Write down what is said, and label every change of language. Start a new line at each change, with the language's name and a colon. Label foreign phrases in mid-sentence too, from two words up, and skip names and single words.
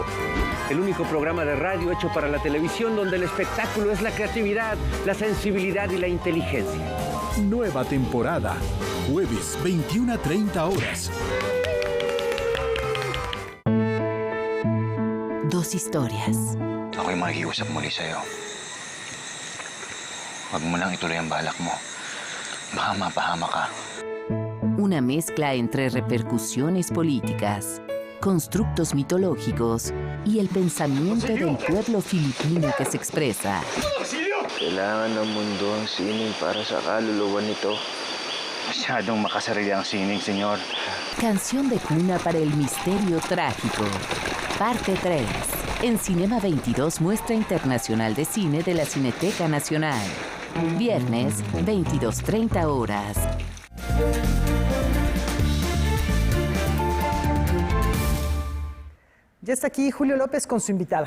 Spanish: El único programa de radio hecho para la televisión donde el espectáculo es la creatividad, la sensibilidad y la inteligencia. Nueva temporada, jueves 21:30 horas. Dos historias.
Filipino: Ako'y makikiusap muli sa'yo. Huwag mo lang ituloy ang balak mo. Baka mapahama ka.
Spanish: Una mezcla entre repercusiones políticas, constructos mitológicos y el pensamiento del pueblo filipino que se expresa.
Filipino: Kailangan ng mundo ang sining para sa kaluluwa nito. Masyadong makasarili ang sining, señor.
Spanish: Canción de cuna para el misterio trágico. Parte 3. En Cinema 22, Muestra Internacional de Cine de la Cineteca Nacional. Viernes, 22:30 horas. Ya está aquí Julio López con su invitada.